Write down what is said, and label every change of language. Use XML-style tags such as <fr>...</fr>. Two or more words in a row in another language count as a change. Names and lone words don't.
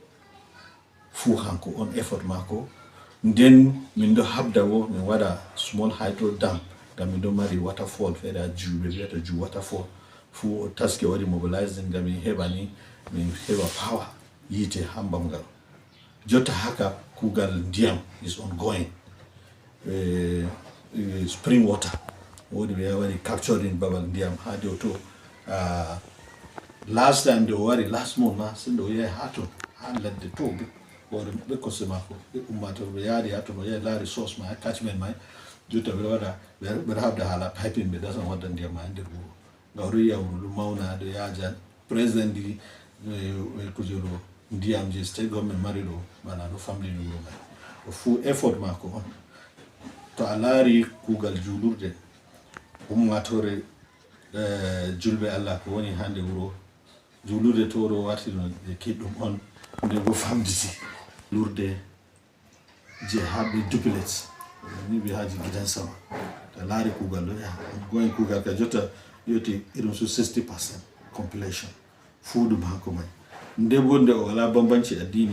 <ff>fu hanko on effort mako nden min ɗo habda bo min waɗa</ff> <en>small hydro dam</en> <ff>ngam min ɗo mari waterfall feere a juuɓe wiyata ju waterfall fu o taski waɗi mobilizing ngam min heɓa ni min heɓa power yiite ha Bamgal jotta haka kugal ndiyam</ff> <en>is ongoing. Spring water</en> <ff>wodi ɓe waɗi capturing babal ndiyam ha dow to</ff> <en>last time</en> <ff>nde o wari</ff> <en>last month</en> <ff>na se nde o yahi ha ton ha ladde to hoore maɓɓe kosɗe mako ɓe ummatore ɓe yaari ha ton o yahi laari source ma catchment ma jotta ɓeɗo waɗa ɓeɗo habda haala piping ɓe dasan wadda ndiyam ma nder wuro nga oɗo yiya wuro ɗum mawna ɗo yaaja président ɗi kuje ɗo ndiyam je</ff> <en>state government</en> <ff>mari ɗo bana ɗo famɗini wuro mai o fu effort mako on. To a laari kugal julurde ummatore julɓe Allah ko woni hande wuro julurde to ɗo wartino e kiɗɗum on nde go famditi lurde je haɓe duplex ni ɓe haji</ff> <ha>gidan sama</ha> <ff>to laari kugal ɗo goyen kugal ka jotta yoti irin so 60% compilation fu ɗum hanko mai nde bo nde o wala</ff> <ha>bambanci addini</ha>